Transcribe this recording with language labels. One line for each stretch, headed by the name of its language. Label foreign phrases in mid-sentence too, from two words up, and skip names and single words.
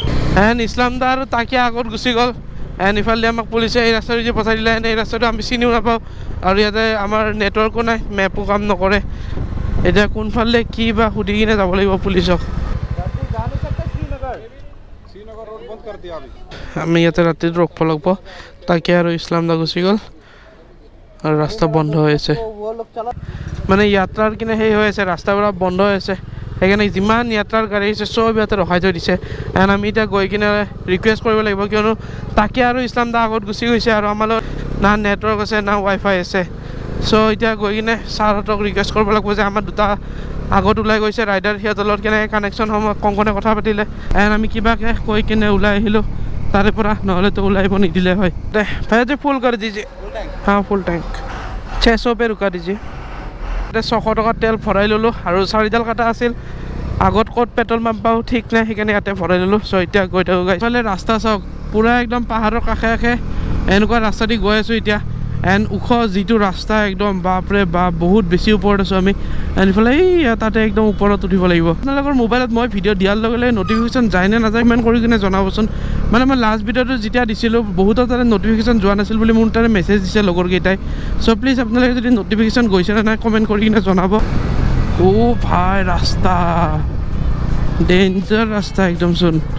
Assamese: এণ্ড ইছলাম দা আৰু তাকে আগত গুচি গ'ল এণ্ড ইফালে আমাক পুলিচে এই ৰাস্তাটো যে পঠাই দিলে এণ্ড এই ৰাস্তাটো আমি চিনিও নাপাওঁ আৰু ইয়াতে আমাৰ নেটৱৰ্কো নাই মেপো কাম নকৰে এতিয়া কোনফালে কি বা সুধি কিনে যাব লাগিব পুলিচক
Hindi: श्रीनगर रोड बंद कर दिया अभी
Assamese: আমি ইয়াতে ৰাতিত ৰখিব লাগিব তাকে আৰু ইছলাম দা গুচি গ'ল আৰু ৰাস্তা বন্ধ হৈ আছে মানে যাত্ৰাৰ কিনে সেই হৈ আছে ৰাস্তাবোৰ বন্ধ হৈ আছে সেইকাৰণে যিমান যাত্ৰাৰ গাড়ী আছে চব ইয়াতে ৰখাই থৈ দিছে এণ্ড আমি এতিয়া গৈ কিনে ৰিকুৱেষ্ট কৰিব লাগিব কিয়নো তাকে আৰু ইছলাম দা আগত গুচি গৈছে আৰু আমাৰ লগত না নেটৱৰ্ক আছে না ৱাইফাই আছে চ' এতিয়া গৈ কিনে ছাৰহঁতক ৰিকুৱেষ্ট কৰিব লাগিব যে আমাৰ দুটা আগত ওলাই গৈছে ৰাইডাৰ সিহঁতৰ লগত কেনেকৈ কানেকশ্যন সময় কংকনে কথা পাতিলে এণ্ড আমি কিবাকৈ কৈ কিনে ওলাই আহিলোঁ তাৰে পৰা নহ'লেতো ওলাই আহিব নিদিলে হয় দে ভাই যে ফুল কৰি দিছে হা
English: full tank
Hindi: 600 पे रुका दीजिए
Assamese: 600 টকা তেল ভৰাই ল'লোঁ আৰু 4ডাল কাটা আছিল আগত ক'ত পেট্ৰল পাম্প পাওঁ ঠিক নাই সেইকাৰণে ইয়াতে ভৰাই ল'লোঁ চ' এতিয়া গৈ থাকোঁ গাইছ এইফালে ৰাস্তা চাওক পূৰা একদম পাহাৰৰ কাষে কাষে এনেকুৱা ৰাস্তা দি গৈ আছোঁ এতিয়া এণ্ড ওখ যিটো ৰাস্তা একদম বাপৰে বাপ বহুত বেছি ওপৰত আছোঁ আমি এণ্ড ইফালে এই তাতে একদম ওপৰত উঠিব লাগিব আপোনালোকৰ মোবাইলত মই ভিডিঅ' দিয়াৰ লগে লগে নটিফিকেশ্যন যায় নে নাযায় ইমান কৰি কিনে জনাবচোন মানে মই
English: last videoটো
Assamese: যেতিয়া দিছিলোঁ বহুতৰ তাতে নটিফিকেশ্যন যোৱা নাছিল বুলি মোৰ তাতে মেছেজ দিছে লগৰকেইটাই চ' প্লিজ আপোনালোকে যদি নটিফিকেশ্যন গৈছে নে নাই কমেণ্ট কৰি কিনে জনাব অ' ভাই ৰাস্তা ডেঞ্জাৰ ৰাস্তা একদমচোন